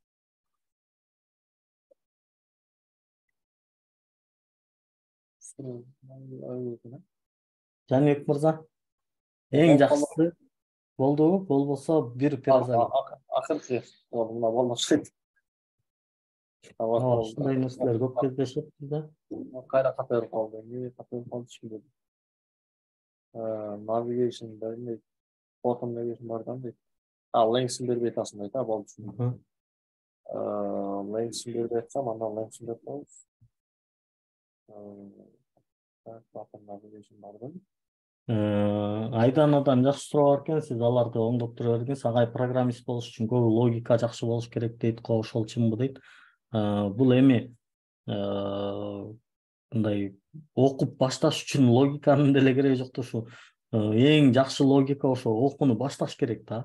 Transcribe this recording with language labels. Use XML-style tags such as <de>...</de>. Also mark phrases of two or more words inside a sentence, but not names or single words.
<ky>Жаныбек мырза, эң жакшысы болдубу? Болбосо бир пираза. Акыркы мына болмошойт. Ушундай нерселер көп кездешет бизде. Кайра ката берип калды. Эмне ката берип калды ичимде. Navigation бермейт.</ky> <en>Bottom navigation</en> <ky>бардан дейт. Links'in бербей атасың дейт, болду түшүндүм. Links'in бербей атсам, андан links'in берип коебуз.</ky> <en>Bottom navigation</en> <ky>бардан. Айданадан жакшы суроо бар экен, сиз аларды оңдоп тура бергенсиз. Агай программист болуш үчүн көбү логика жакшы болуш керек дейт го, ошол чынбы дейт. Бул эми мындай окуп башташ үчүн логиканын деле кереги жок да, ушу эң жакшы логика ошо окууну башташ керек да.</ky>